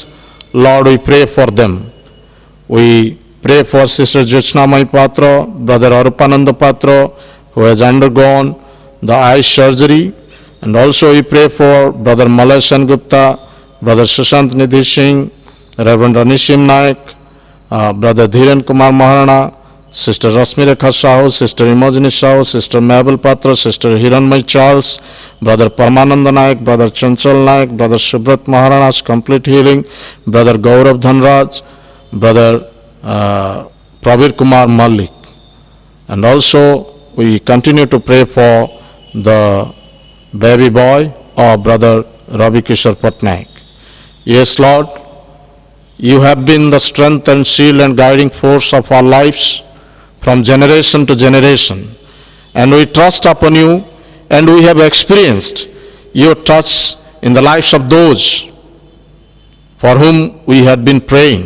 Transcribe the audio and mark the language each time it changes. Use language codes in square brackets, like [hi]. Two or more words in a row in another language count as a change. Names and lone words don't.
[en] Lord, we pray for them. We pray for Sister Jyotsna Patra, Brother Arupananda Patra, who has undergone the eye surgery, and also we pray for Brother Malay Gupta, Brother Sushant Nidhi Singh, Reverend Anishim Naik, Brother Dhiren Kumar Maharana, Sister Rasmi Rekha Sahu, Sister Imojini Sahu, Sister Mabel Patra, Sister Hiranmay Charles, Brother Paramananda Naik, Brother Chanchal Naik, Brother Subrat Maharana's complete healing, Brother Gaurav Dhanraj, Brother Prabir Kumar Malik. And also we continue to pray for the baby boy of Brother Ravi Kishore Patnaik. Yes, Lord, you have been the strength and shield and guiding force of our lives from generation to generation, and we trust upon you, and we have experienced your touch in the lives of those for whom we had been praying.